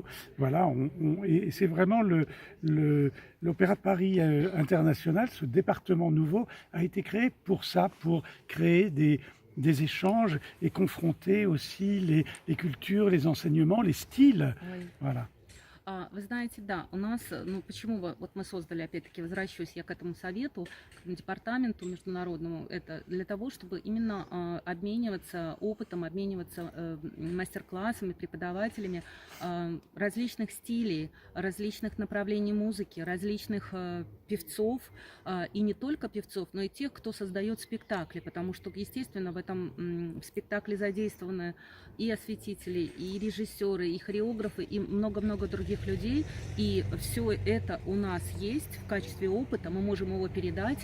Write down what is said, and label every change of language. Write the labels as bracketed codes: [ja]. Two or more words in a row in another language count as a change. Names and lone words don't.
[fr] Voilà, et c'est vraiment l'Opéra de Paris international, ce département nouveau, a été créé pour ça, pour créer des échanges et confronter aussi les cultures, les enseignements, les styles. Oui. Voilà. [ru] Вы знаете, да, у нас, ну почему вот мы создали, опять-таки, возвращаюсь я к этому совету, к департаменту международному, это для того, чтобы именно обмениваться опытом, обмениваться мастер-классами, преподавателями различных стилей, различных направлений музыки, различных певцов, и не только певцов, но и тех, кто создает спектакли, потому что, естественно, в этом спектакле задействованы и осветители, и режиссеры, и хореографы, и много-много других людей, и все это у нас есть в качестве опыта, мы можем его передать.